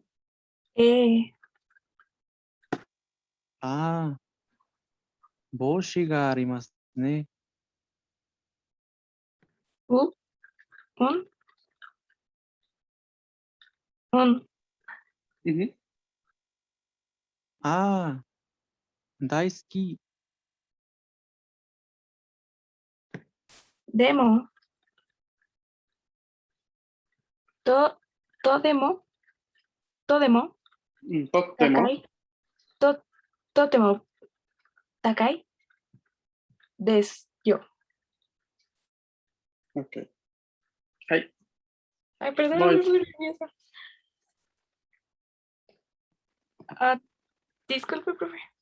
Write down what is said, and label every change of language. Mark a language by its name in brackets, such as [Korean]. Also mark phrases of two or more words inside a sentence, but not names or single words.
[Japanese] eh, ああ、帽子がありますね。 u, un, un, [Spanish] Ujú. [Japanese] ああ、大好き。 demo, to, todemo, todemo, Totemo. 高い、と、とても、高い, です、よ. Ok. Hai. [Spanish] Ay, perdón, Voy. estoy nerviosa. Ah, disculpe, profe.